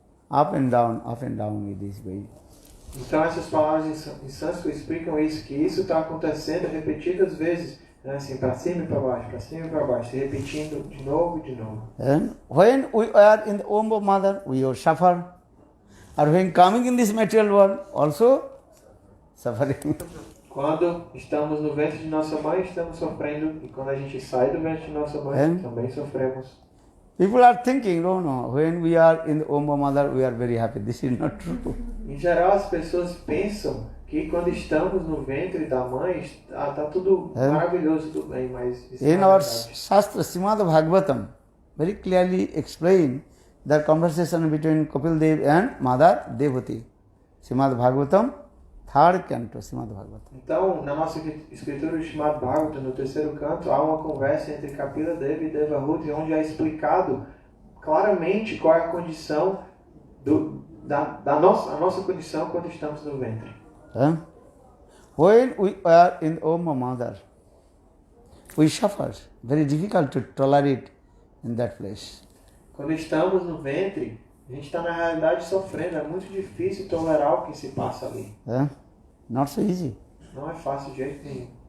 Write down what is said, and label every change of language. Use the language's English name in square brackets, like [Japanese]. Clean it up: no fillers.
[English] Up and down with this way. [Portuguese] Então essas palavras em sânscrito explicam isso, que isso está acontecendo repetidas vezes, né? Assim, para cima e para baixo, para cima e para baixo, se repetindo de novo e de novo. [English] And when we are in the womb of mother, we will suffer. Or when coming in this material world, also suffering. [Portuguese] Quando estamos no ventre de nossa mãe, estamos sofrendo. E quando a gente sai do ventre de nossa mãe, também sofremos. [English] People are thinking, no, when we are in the womb of mother, we are very happy. This is not true. [Portuguese] Em geral, as pessoas pensam que quando estamos no ventre da mãe, está tudo maravilhoso, tudo bem, mas isso [English] In [Portuguese] não é [English] our [Portuguese] verdade. [English] Shastra, Srimad Bhagavatam very clearly explain the conversation between Kapil Dev and Mother Devati. Srimad Bhagavatam, 3rd canto, Srimad Bhagavatam. [Portuguese] Então, na nossa escritura chamada Bhagavata, no 3º canto, há uma conversa entre Kapila Deva e Devahuti, onde é explicado claramente qual é a condição a nossa condição quando estamos no ventre. [English] When we are in the womb of mother, we suffer. Very difficult to tolerate in that place. [Portuguese] Quando estamos no ventre, a gente está na realidade sofrendo. É muito difícil tolerar o que se passa ali. [English] Not so easy. [Portuguese] Não é fácil de jeito nenhum.